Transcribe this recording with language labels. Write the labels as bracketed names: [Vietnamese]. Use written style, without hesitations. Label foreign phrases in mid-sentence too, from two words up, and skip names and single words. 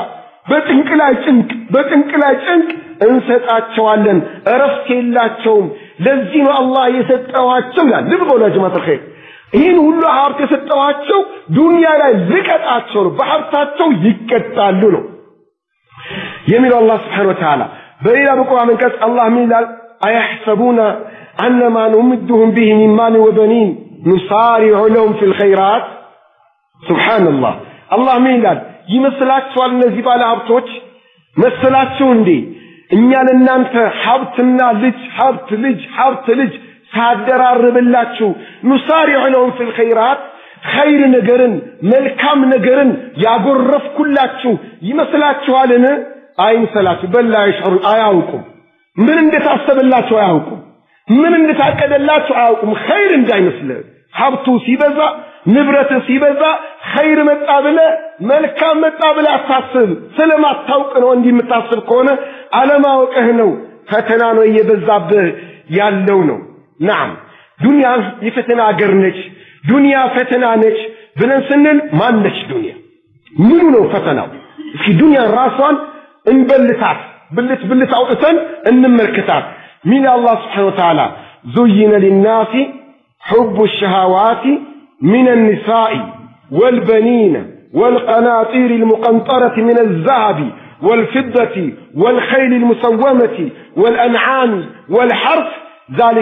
[Amharic] በጥንቅ ላይ ጭንቅ እንሰጣቸዋለን እረፍት የላቸውም ለዚህ ነው አላህ የሰጠዋቸው ይላል ልብ በሉ [Arabic] جماعة خير [Amharic] ይህን ሁሉ ሀብት የሰጠዋቸው ዱንያ ላይ ልቀጣቸው በሀብታቸው ይቀጣሉ ነው የሚለው አላህ [Arabic] سبحانه وتعالى [Amharic] በሌላ በቁርአን አንቀጽ አላህ ሚላል [Arabic] أيحسبون أن ما نمدهم به من مال وبنين نصارع لهم في الخيرات سبحان الله الله [Amharic] ሚላል ይመስላችኋል እነዚህ ባለ ሀብቶች መስላችሁ እንዴ እኛ ለእናንተ ሀብትና ልጅ ሳደራርብላችሁ [Arabic] نصارع لهم في الخيرات [Amharic] خير ነገርን መልካም ነገርን ያጎረፍኩላችሁ ይመስላችኋልን አይመስላችሁ በላ ይሽሩ አያውቁም ምን እንደታሰበላችሁ አያውቁም ምን እንደታቀደላችሁ አያውቁም خير እንዳይመስል ሀብቱ ሲበዛ ንብረት ሲበዛ ኸይር መጣ ብለ መልካም መጣ ብለ አታስብ ስለማታውቅ ነው እንዲህ የምታስብ ከሆነ አለማወቅህ ነው ፈተና ነው እየበዛብህ ያለው ነው نعم ዱንያ የፈተና ሀገር ነች ዱንያ ፈተና ነች ብለን ስንል ማን ነች ዱንያ ምኑ ነው ፈተናው እስኪ ዱንያ ራሷን እንበልታት ብልት አውጥተን እንመልከታት [Arabic] من الله سبحانه وتعالى زين للناس حب الشهوات من النساء والبنين والقناطير المقنطرة من الذهب والفضة والخيل المسومة والأنعام والحرث ذلك